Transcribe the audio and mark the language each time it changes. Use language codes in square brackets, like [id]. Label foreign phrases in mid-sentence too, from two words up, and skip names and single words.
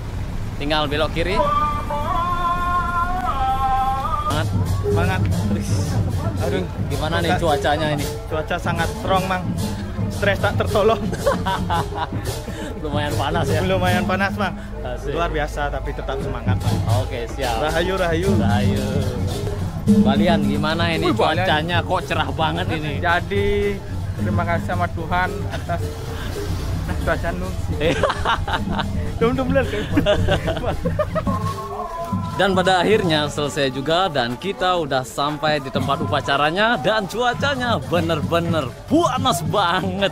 [id] Tinggal belok kiri. Semangat. Semangat. Aduh, gimana nih cuacanya ini? Cuaca sangat strong, Mang. Stres tak tertolong. Lumayan panas ya. Lumayan panas, Mang. Asik. Luar biasa tapi tetap semangat, Mang. Oke, siap. [ban] Rahayu, rahayu. [id] Ayo. Balian gimana ini Wih, Balian. cuacanya kok cerah banget ini? Jadi terima kasih sama Tuhan atas cuaca nu. Dan pada akhirnya selesai juga dan kita udah sampai di tempat upacaranya dan cuacanya bener-bener panas banget.